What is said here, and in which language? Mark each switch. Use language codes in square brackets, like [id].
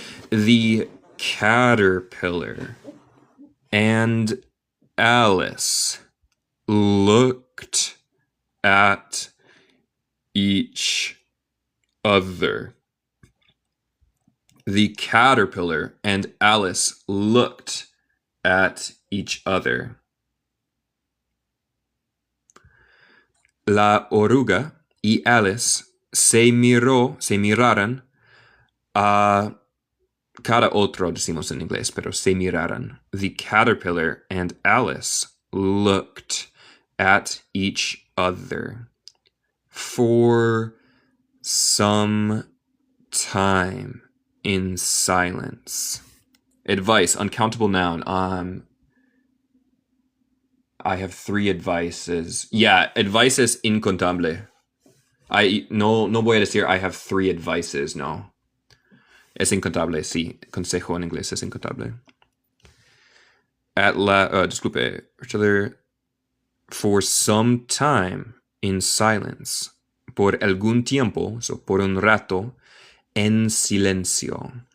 [en] The caterpillar and Alice looked at each other. The caterpillar and Alice looked at each other. [es] La oruga y Alice se miraron a cada otro, decimos en inglés, pero se miraron. [en] The caterpillar and Alice looked at each other for some time in silence. Advice, uncountable noun. I have 3 advices. Yeah, advice [es] es incontable. No voy a decir [en] I have 3 advices, [es] no. Es incontable, sí. Consejo en inglés es incontable. Disculpe. [en] For some time in silence. [es] Por algún tiempo, so por un rato, en silencio.